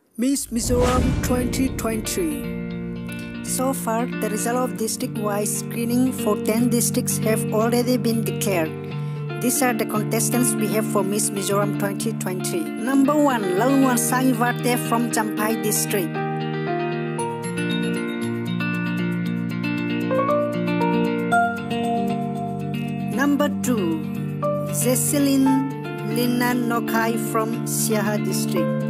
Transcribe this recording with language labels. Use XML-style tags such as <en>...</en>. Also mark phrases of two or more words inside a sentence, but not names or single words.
<en>Miss Mizoram 2020. So far, the result of district-wise screening for 10 districts have already been declared. These are the contestants we have for Miss Mizoram 2020. Number 1, Lalmuansangi Varte from Champhai district. Number 2, Jecelyn Lynanokhai from Siaha district.</en>